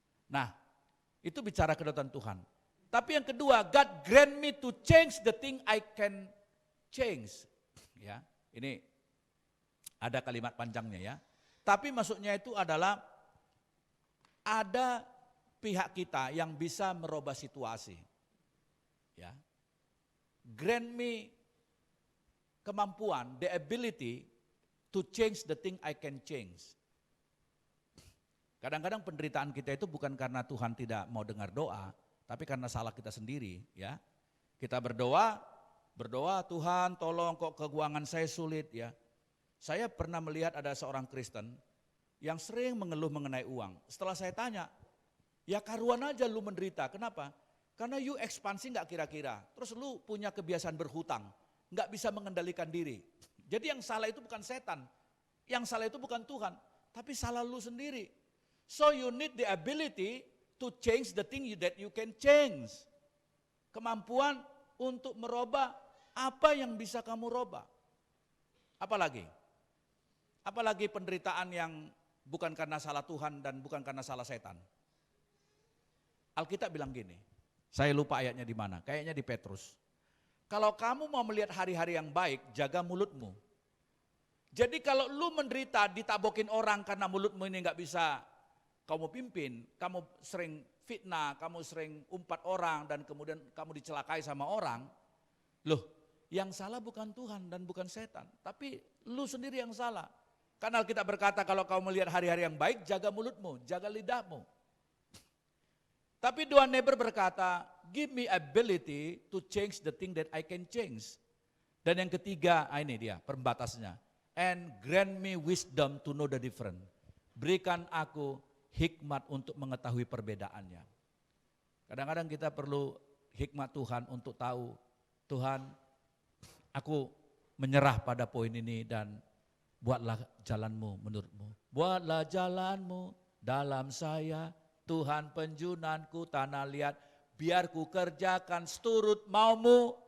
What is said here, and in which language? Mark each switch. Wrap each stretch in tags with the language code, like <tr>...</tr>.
<id>Nah, itu bicara kedaulatan Tuhan. Tapi yang kedua,</id> <en>God grant me to change the thing I can change.</en> <id>Ya, ini ada kalimat panjangnya ya. Tapi maksudnya itu adalah ada pihak kita yang bisa merubah situasi. Ya.</id> <en>Grant me</en> <id>kemampuan,</id> <en>the ability to change the thing I can change.</en> <id>Kadang-kadang penderitaan kita itu bukan karena Tuhan tidak mau dengar doa, tapi karena salah kita sendiri, ya. Kita berdoa, Tuhan tolong kok keuangan saya sulit, ya. Saya pernah melihat ada seorang Kristen yang sering mengeluh mengenai uang. Setelah saya tanya, ya karuan aja lu menderita, kenapa? Karena you ekspansi gak kira-kira, terus lu punya kebiasaan berhutang, gak bisa mengendalikan diri. Jadi yang salah itu bukan setan, yang salah itu bukan Tuhan, tapi salah lu sendiri.</id> <en>So you need the ability to change the thing that you can change.</en> <id>Kemampuan untuk merubah apa yang bisa kamu rubah. Apalagi penderitaan yang bukan karena salah Tuhan dan bukan karena salah setan. Alkitab bilang gini, saya lupa ayatnya di mana, kayaknya di Petrus. Kalau kamu mau melihat hari-hari yang baik, jaga mulutmu. Jadi kalau lu menderita ditabokin orang karena mulutmu ini gak bisa kamu pimpin, kamu sering fitnah, kamu sering umpat orang dan kemudian kamu dicelakai sama orang. Loh, yang salah bukan Tuhan dan bukan setan, tapi lu sendiri yang salah. Karena kita berkata kalau kamu melihat hari-hari yang baik, jaga mulutmu, jaga lidahmu. Tapi Doan Neber berkata,</id> <en>give me ability to change the thing that I can change.</en> <id>Dan yang ketiga, ini dia pembatasnya.</id> <en>And grant me wisdom to know the difference.</en> <id>Berikan aku hikmat untuk mengetahui perbedaannya. Kadang-kadang kita perlu hikmat Tuhan untuk tahu, Tuhan, aku menyerah pada poin ini dan buatlah jalanmu menurutmu. Buatlah jalanmu dalam saya, Tuhan penjunanku, tanah liat, biar ku kerjakan seturut maumu.</id>